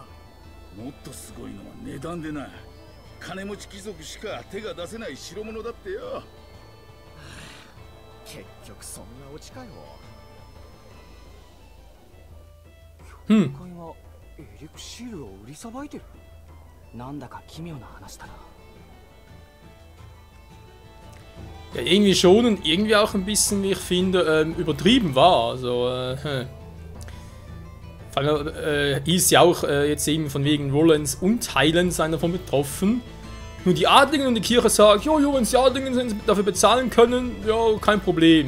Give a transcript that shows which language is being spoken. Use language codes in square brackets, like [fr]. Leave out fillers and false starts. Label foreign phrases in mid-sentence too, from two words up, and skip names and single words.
[ja] もっとすごいのは値段でな。金持ち貴族しか手が出せない代物だってよ。結局そんなオチかよ。教会はエリクシールを売りさばいてる。なんだか奇妙な話だな。 [de] Ja, irgendwie schon und irgendwie auch ein bisschen, wie ich finde, übertrieben war. Also, vor allem ist ja auch jetzt eben von wegen Rollens und Highlands sind davon betroffen. Nur die Adligen und die Kirche sagen, jo, wenn die Adligen dafür bezahlen können, ja, kein Problem.